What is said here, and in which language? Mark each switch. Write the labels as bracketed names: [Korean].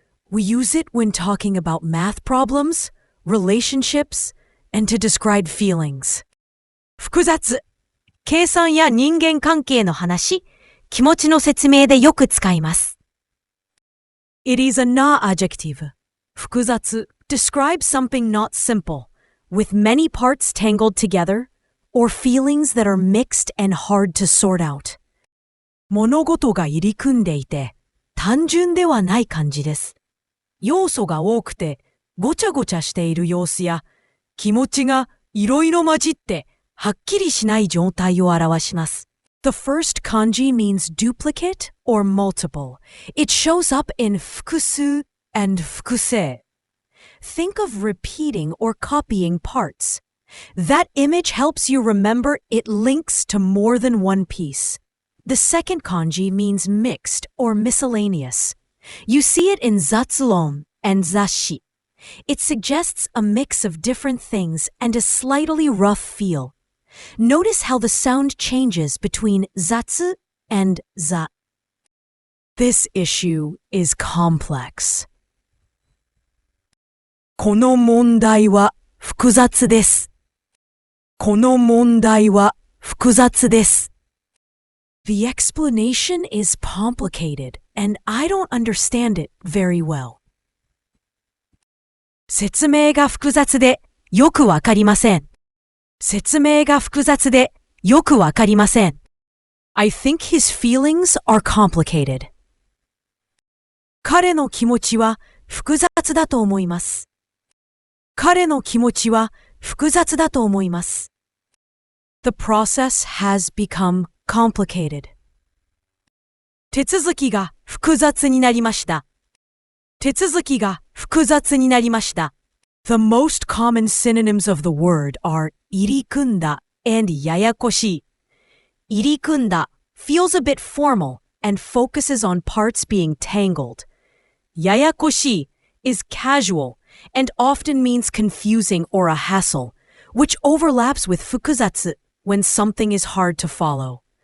[English] We use it when talking about math problems, relationships, and to describe feelings. [Japanese] 複雑。計算や人間関係の話、気持ちの説明でよく使います。 [English] It is a na adjective. 複雑 describes something not simple, with many parts tangled together, or feelings that are mixed and hard to sort out. [Japanese] 物事が入り組んでいて、単純ではない感じです。要素が多くて、ごちゃごちゃしている様子や、気持ちがいろいろ混じって、はっきりしない状態を表します。 [English] The first kanji means duplicate or multiple. It shows up in 複数 and 複製. Think of repeating or copying parts. That image helps you remember it links to more than one piece. The second kanji means mixed or miscellaneous. You see it in zatsuron and zashi. It suggests a mix of different things and a slightly rough feel. Notice how the sound changes between zatsu and za. This issue is complex. [Japanese] この問題は複雑です。この問題は複雑です。 [English] The explanation is complicated, and I don't understand it very well. [Japanese] 説明が複雑でよくわかりません。説明が複雑でよくわかりません。 [English] I think his feelings are complicated. [Japanese] 彼の気持ちは複雑だと思います。彼の気持ちは複雑だと思います。 [English] The process has become complicated. [Japanese] 手続きが複雑になりました。手続きが複雑になりました。 [English] The most common synonyms of the word are 入り組んだ and ややこしい。入り組んだ feels a bit formal and focuses on parts being tangled. ややこしい is casual and often means confusing or a hassle, which overlaps with 複雑 when something is hard to follow.